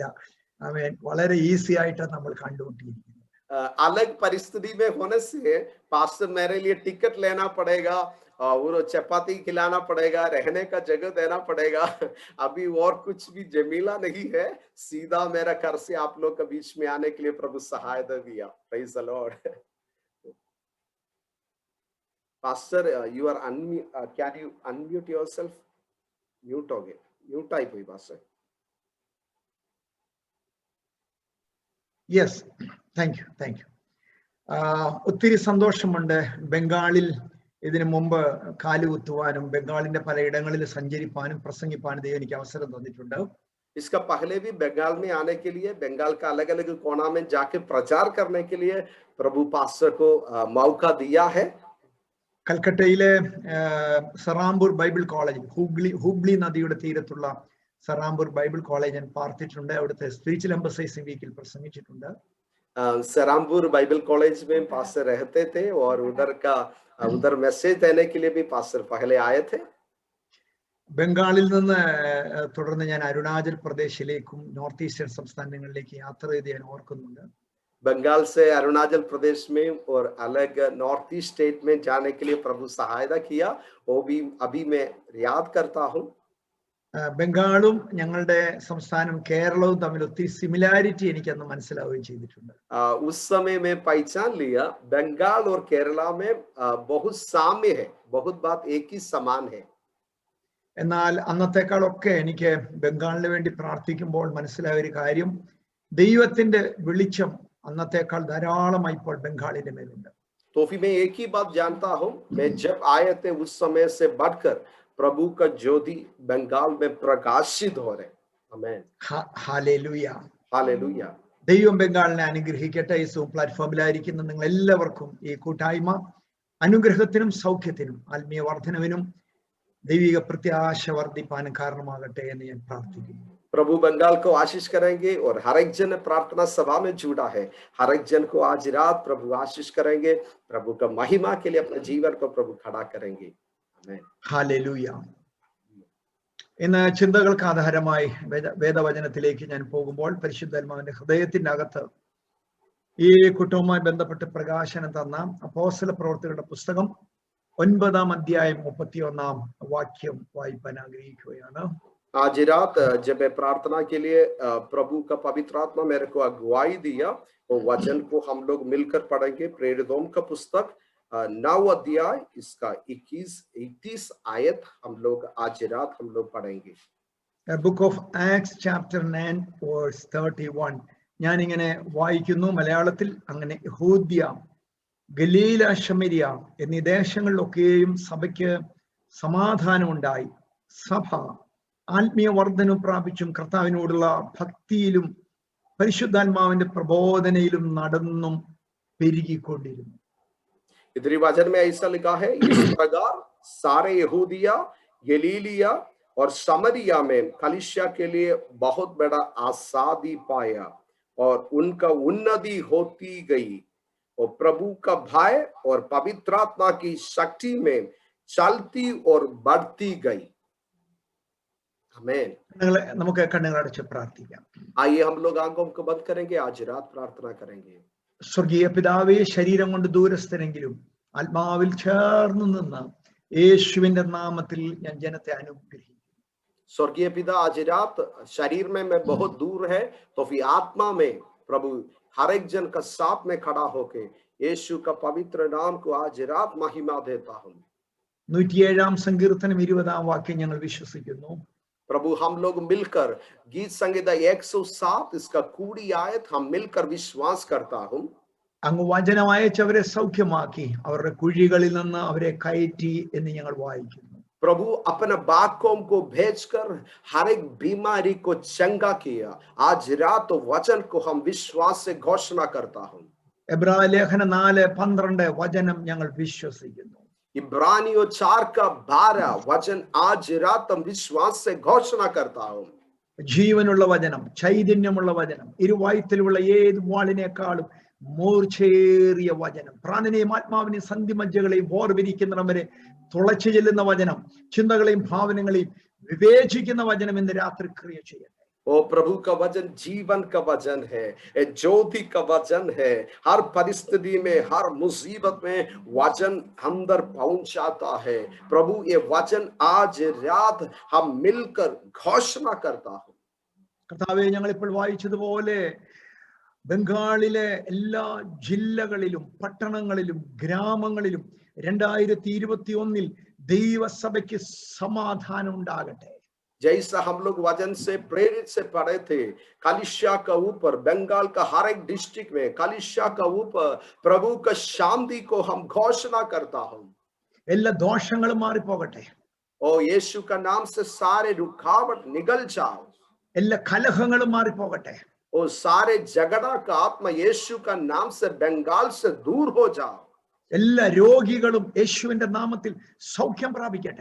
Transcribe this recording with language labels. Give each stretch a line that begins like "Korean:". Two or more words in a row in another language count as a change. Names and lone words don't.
Malayalam: ആമേൻ. വളരെ ഈസി ആയിട്ടാണ് നമ്മൾ കണ്ടുകൊണ്ടിരിക്കുന്നത്.
Hindi: अलग परिस्थिति में होने से पास्टर मेरे लिए टिकट लेना पड़ेगा और चपाती खिलाना पड़ेगा, रहने का जगह देना पड़ेगा. अभी और कुछ भी जमीला नहीं है. सीधा मेरा घर से आप लोग के बीच में आने के लिए प्रभु सहायता दिया.
English: Praise the Lord. पास्टर you are can you unmute yourself?
Hindi: Mute हो गए. Mute टाइप हुई पास्टर.
English: Yes, thank you.
Malayalam: ഒത്തിരി സന്തോഷമുണ്ട്. ബംഗാളിൽ ഇതിനു മുമ്പ് കാലുകുത്തുവാനും ബംഗാളിന്റെ പലയിടങ്ങളിൽ സഞ്ചരിപ്പാനും പ്രസംഗിപ്പാനും ദൈവം എനിക്ക് അവസരം തന്നിട്ടുണ്ട്.
Hindi: इसका पहले भी बंगाल में आने के लिए बंगाल का अलग अलग कोना में जाके प्रचार करने के लिए प्रभु पास्टर को मौका दिया है.
Malayalam: കൽക്കട്ടയിലെ സറാംപൂർ ബൈബിൾ കോളേജ്, ഹൂബ്ലി നദിയുടെ തീരത്തുള്ള സറാംപൂർ ബൈബിൾ കോളേജ് ഞാൻ പാർത്തിട്ടുണ്ട്. അവിടുത്തെ
English: spiritual emphasizing
Malayalam: വീക്കിൽ പ്രസംഗിച്ചിട്ടുണ്ട്.
Hindi: सरामपुर बाइबल कॉलेज में पास्टर रहते थे और उधर मैसेज देने के लिए भी पास्टर पहले आए थे.
Malayalam: ബംഗാളിൽ നിന്ന് തുടർന്ന് ഞാൻ അരുണാചൽ പ്രദേശിലേക്കും
English: North Eastern
Malayalam: സംസ്ഥാനങ്ങളിലേക്ക് യാത്ര ചെയ്ത് ഞാൻ ഓർക്കുന്നുണ്ട്.
Hindi: बंगाल से अरुणाचल प्रदेश में और अलग
English: North East state
Hindi: में जाने के लिए प्रभु सहायता किया. वो भी अभी मैं याद करता हूँ.
Malayalam: ബംഗാളും ഞങ്ങളുടെ സംസ്ഥാനം കേരളവും തമ്മിൽ ഒത്തിരി സിമിലാരിറ്റി എനിക്ക് അന്ന് മനസ്സിലാവുകയും ചെയ്തിട്ടുണ്ട്.
Hindi: उस समय में पहचान लिया बंगाल और केरला में बहुत साम्य है, बहुत बात एक ही समान है.
Malayalam: എന്നാൽ അന്നത്തെക്കാളൊക്കെ എനിക്ക് ബംഗാളിന് വേണ്ടി പ്രാർത്ഥിക്കുമ്പോൾ മനസ്സിലായ ഒരു കാര്യം, ദൈവത്തിന്റെ വെളിച്ചം അന്നത്തേക്കാൾ ധാരാളമായി ഇപ്പോൾ ബംഗാളിന്റെ മേലുണ്ട്.
Hindi: तो फिर मैं एक ही बात जानता हूं, मैं जब आए थे उस समय से बढ़कर प्रभु का ज्योति बंगाल में प्रकाशित हो रहे. आमेन.
Malayalam: ഹല്ലേലൂയ.
Hindi: हालेलुया.
Malayalam: ദൈവം ബംഗാളിനെ അനുഗ്രഹിക്കട്ടെ. ഈ സൂം പ്ലാറ്റ്ഫോമിലായിരിക്കുന്ന നിങ്ങൾ എല്ലാവർക്കും ഈ കൂട്ടായ്മ അനുഗ്രഹത്തിനും സൗഖ്യത്തിനും ആത്മീയ വർധനവിനും ദൈവിക പ്രത്യാശ വർദ്ധിപ്പാനും കാരണമാകട്ടെ എന്ന് ഞാൻ പ്രാർത്ഥിക്കുന്നു.
Hindi: प्रभु बंगाल को आशीष करेंगे और हर एक जन प्रार्थना सभा में जुड़ा है, हर एक जन को आज रात प्रभु आशीष करेंगे, प्रभु का महिमा के लिए अपने जीवन को प्रभु खड़ा करेंगे. आमेन.
Malayalam: ഹല്ലേലൂയ. ഇന്ന് ചിന്തകൾക്ക് ആധാരമായി വേദവചനത്തിലേക്ക് ഞാൻ പോകുമ്പോൾ പരിശുദ്ധാത്മാവിന്റെ ഹൃദയത്തിന്റെ അകത്ത് ഈ കുട്ടവുമായി ബന്ധപ്പെട്ട് പ്രകാശനം തന്ന അപ്പോസ്തല പ്രവർത്തികളുടെ പുസ്തകം 9-ാം അധ്യായം 31-ാം വാക്യം വായിപ്പാൻ ആഗ്രഹിക്കുകയാണ്.
Hindi: आज रात जब मैं प्रार्थना के लिए प्रभु का पवित्र आत्मा मेरे को अगुवाई दिया, वो वचन को हम लोग मिलकर पढ़ेंगे. प्रेरितों का पुस्तक 9 अध्याय इसका 21-30 आयत हम लोग आज रात हम लोग पढ़ेंगे.
English: Book of Acts chapter 9 verse 31.
Malayalam: ഞാൻ ഇങ്ങനെ വായിക്കുന്നു മലയാളത്തിൽ. അങ്ങനെ യഹൂദ്യ, ഗലീല, ശമരിയ എന്നീ ദേശങ്ങളിലൊക്കെയും സഭയ്ക്ക് സമാധാനമുണ്ടായി. സഭ ആത്മീയ വർധനം പ്രാപിച്ചും കർത്താവിനോടുള്ള ഭക്തിയിലും പരിശുദ്ധാത്മാവിന്റെ പ്രബോധനയിലും നടന്നും പെരുകിക്കൊണ്ടിരുന്നു.
Hindi: इधर वचन में ऐसा लिखा है, इस प्रकार सारे यहूदिया, गलीलिया और समरिया में कलीसिया के लिए बहुत बड़ा आसादी पाया और उनका उन्नति होती गई और प्रभु का भय और पवित्र आत्मा की शक्ति में चलती और बढ़ती गई. आमीन.
Malayalam: നമുക്ക് കണ്ണുകളടച്ച് പ്രാർത്ഥിക്കാം.
Hindi: आइए हम लोग आंखों को बंद करेंगे, आज रात प्रार्थना करेंगे.
Malayalam: സ്വർഗീയ പിതാവേ, ശരീരം കൊണ്ട് ദൂരസ്ഥരെങ്കിലും ആത്മാവിൽ ചേർന്ന് നിന്ന് യേശുവിന്റെ നാമത്തിൽ ഞാൻ ജനത്തെ അനുഗ്രഹിക്കുന്നു.
Hindi: स्वर्गीय पिता, आज रात शरीर में मैं बहुत दूर है, तो फिर आत्मा में प्रभु हर एक जन का साथ में खड़ा होके यीशु का पवित्र नाम को आज रात महिमा देता हूँ.
Malayalam: 107-ാം സങ്കീർത്തനം 20-ാം വാക്യം ഞങ്ങൾ വിശ്വസിക്കുന്നു.
Hindi: प्रभु हम लोग मिलकर गीत संगीता 107 इसका कूड़ी आयत हम मिलकर विश्वास करता हूँ.
Malayalam: അങ്ങ് വചനം അയച്ചവരെ സൗഖ്യമാക്കി അവരുടെ കുഴികളിൽ നിന്ന് അവരെ കയറ്റി എന്ന് ഞങ്ങൾ വായിക്കുന്നു.
Hindi: प्रभु अपने वाक्यों को भेजकर हर एक बीमारी को चंगा किया. आज रात वचन को हम विश्वास से घोषणा करता हूँ.
Malayalam: എബ്രായ ലേഖനം 4:12 വചനം ഞങ്ങൾ വിശ്വസിക്കുന്നു.
Hindi: इब्रानियों 4:12 वचन आज रात हम विश्वास से घोषणा करता हूँ.
Malayalam: ജീവനുള്ള വചനം, ചൈതന്യമുള്ള വചനം, ഇരുവായുത്തിലുള്ള ഏത് വാളിനേക്കാളും മൂർച്ചേറിയ വചനം, പ്രാണനെയും ആത്മാവിനെയും സന്ധിമജ്ജകളെയും വേർപിരിക്കുന്നവരെ തുളച്ചു ചെല്ലുന്ന വചനം, ചിന്തകളെയും ഭാവനകളെയും വിവേചിക്കുന്ന വചനം ഇന്ന് രാത്രി ക്രിയ ചെയ്യട്ടെ.
Hindi: ओ प्रभु का वचन जीवन का वचन है, ज्योति का वचन है. हर परिस्थिति में, हर मुसीबत में वचन अंदर पहुंचाता है. प्रभु ये वचन आज रात हम मिलकर घोषणा करता हूं.
Malayalam: കർത്താവേ, ഞങ്ങൾ ഇപ്പോൾ വായിച്ചതുപോലെ ബംഗാളിലെ എല്ലാ ജില്ലകളിലും പട്ടണങ്ങളിലും ഗ്രാമങ്ങളിലും 2021 ദൈവസഭയ്ക്ക് സമാധാനം ഉണ്ടാകട്ടെ.
Hindi: जैसा हम लोग वचन से प्रेरित से पढ़े थे, कलीसिया का ऊपर, बंगाल का हर एक डिस्ट्रिक्ट में कलीसिया का ऊपर प्रभु का शांति को हम घोषणा करता हूं.
Malayalam: എല്ലാ ദോഷങ്ങളും മാറിപ്പോകട്ടെ.
Hindi: ओ यीशु का नाम से सारे रुकावट निकल जाओ.
Malayalam: എല്ലാ കലഹങ്ങളും മാറിപ്പോകട്ടെ.
Hindi: ओ सारे झगड़ा का आत्मा यीशु का नाम से बंगाल से दूर हो जाओ.
Malayalam: എല്ലാ രോഗികളും യേശുവിന്റെ നാമത്തിൽ സൗഖ്യം പ്രാപിക്കട്ടെ.